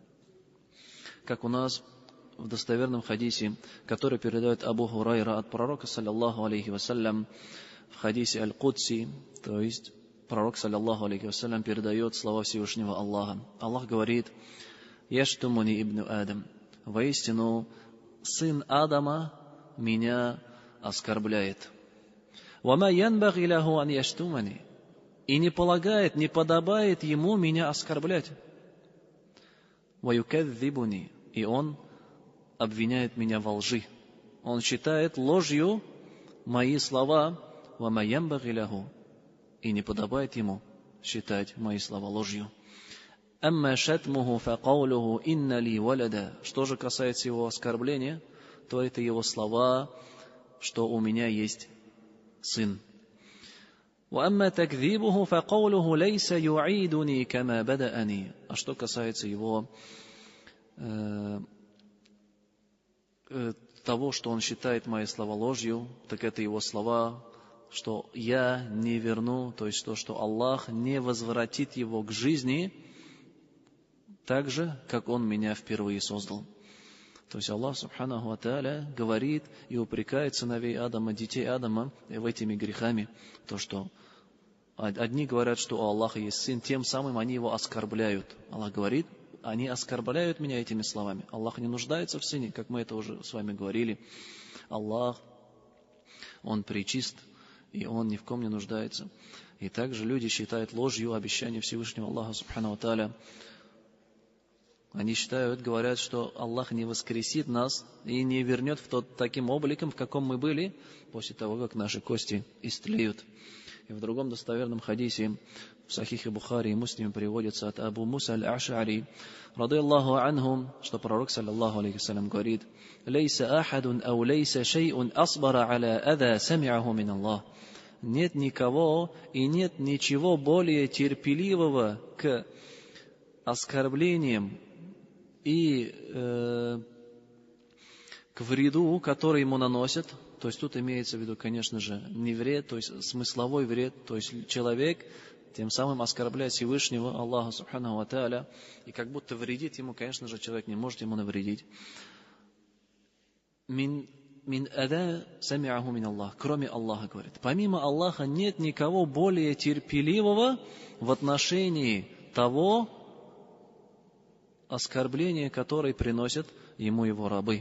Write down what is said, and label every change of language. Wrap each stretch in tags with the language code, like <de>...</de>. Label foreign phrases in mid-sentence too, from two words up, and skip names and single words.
<ru>Как у нас в достоверном хадисе, который передает Абу Хурайра от пророка,</ru> <ar>صلى الله عليه وسلم,</ar> <ru>в хадисе Аль-Кудси, то есть пророк,</ru> <ar>صلى الله عليه وسلم,</ar> <ru>передает слова Всевышнего Аллаха. Аллах говорит:</ru> <ar>«يشتمني ابن آدم».</ar> <ru>Воистину, сын Адама меня оскорбляет.</ru> <ar>«وما ينبغي له أن يشتمني».</ar> <ru>И не полагает, не подобает ему меня оскорблять.</ru> <ar>«Ваюкадзибуни».</ar> <ru>И он обвиняет меня во лжи. Он считает ложью мои слова.</ru> <ar>«وما ينبغي له».</ar> <ru>И не подобает ему считать мои слова ложью.</ru> <ar>«أما شتمه فقوله إن لي ولدا».</ar> <ru>Что же касается его оскорбления, то это его слова, что у меня есть сын.</ru> <ar>«وأما تكذيبه فقوله ليس يعيدني كما بدأني».</ar> <ru>А что касается его того, что он считает мои слова ложью, так это его слова, что я не верну, то есть то, что Аллах не возвратит его к жизни так же, как он меня впервые создал. То есть Аллах</ru> <ar>سبحانه وتعالى</ar> <ru>говорит и упрекает сыновей Адама, детей Адама в этими грехами. То, что одни говорят, что у Аллаха есть сын, тем самым они его оскорбляют. Аллах говорит: они оскорбляют меня этими словами. Аллах не нуждается в сыне, как мы это уже с вами говорили. Аллах, Он пречист, и Он ни в ком не нуждается. И также люди считают ложью обещание Всевышнего Аллаха</ru> <ar>سبحانه وتعالى.</ar> <ru>Они считают, говорят, что Аллах не воскресит нас и не вернет в тот таким обликом, в каком мы были, после того, как наши кости истлеют. И в другом достоверном хадисе, в Сахихе Бухари и Муслиме, приводится от Абу Муса аль-Аш'ари,</ru> <ar>رضي الله عنه,</ar> <ru>что пророк,</ru> <ar>صلى الله عليه وسلم,</ar> <ru>говорит:</ru> <ar>«ليس أحد أو ليس شيء أصبر على أذى سمعه من الله».</ar> <ru>Нет никого и нет ничего более терпеливого к оскорблениям и к вреду, который ему наносят. То есть тут имеется в виду, конечно же, не вред, то есть смысловой вред. То есть человек тем самым оскорбляет Всевышнего Аллаха</ru> <ar>سبحانه وتعالى,</ar> <ru>и как будто вредит ему, конечно же, человек не может ему навредить.</ru> <ar>من أذى سمعه من الله.</ar> <ru>Кроме Аллаха, говорит. Помимо Аллаха нет никого более терпеливого в отношении того оскорбление, которое приносят ему его рабы.</ru>